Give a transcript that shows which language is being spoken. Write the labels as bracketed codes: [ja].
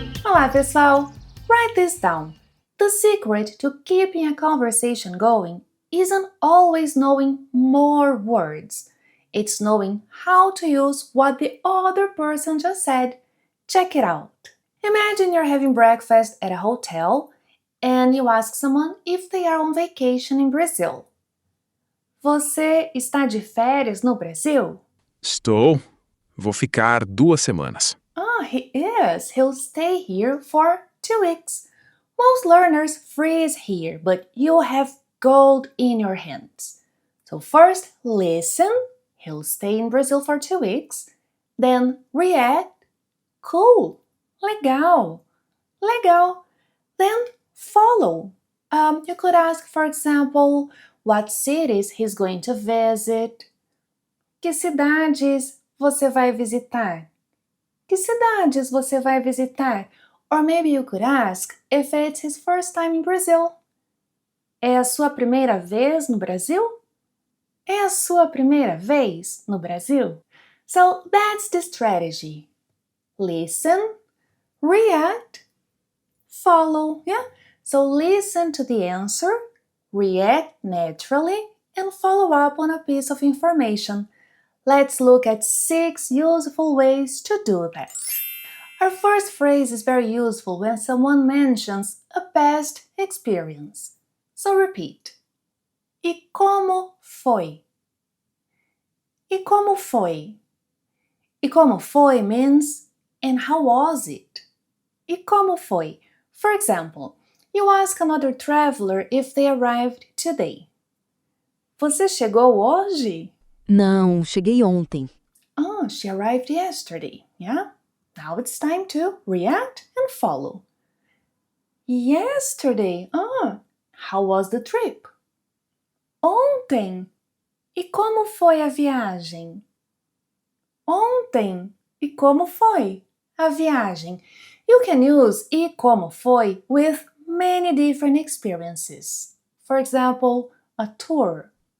[pt] Olá, pessoal! [en] Write this down. The secret to keeping a conversation going isn't always knowing more words. It's knowing how to use what the other person just said. Check it out. Imagine you're having breakfast at a hotel and you ask someone if they are on vacation in Brazil. [pt] Você está de férias no Brasil? Estou. Vou ficar 2 semanas. [en] Ah, he is. He'll stay here for 2 weeks. Most learners freeze here, but you have gold in your hands. So first, listen. He'll stay in Brazil for 2 weeks. Then react. Cool. [pt] Legal. Legal. [en] Then follow. You could ask, for example, what cities he's going to visit. [pt] Que cidades você vai visitar? Que cidades você vai visitar? [en] Or maybe you could ask if it's his first time in Brazil. [pt] É a sua primeira vez no Brasil? É a sua primeira vez no Brasil? [en] So that's the strategy. Listen, react, follow, yeah? So listen to the answer, react naturally, and follow up on a piece of information. Let's look at 6 useful ways to do that. Our first phrase is very useful when someone mentions a past experience. So repeat. [pt] E como foi? E como foi? E como foi [en] means, and how was it? [pt] E como foi? [en] For example, you ask another traveler if they arrived today. [pt] Você chegou hoje? Não, cheguei ontem. [en] Oh, she arrived yesterday, yeah? Now it's time to react and follow. Yesterday, how was the trip? [pt] Ontem, e como foi a viagem? Ontem, e como foi a viagem? [en] You can use [pt] e como foi [en] with many different experiences. For example, a tour.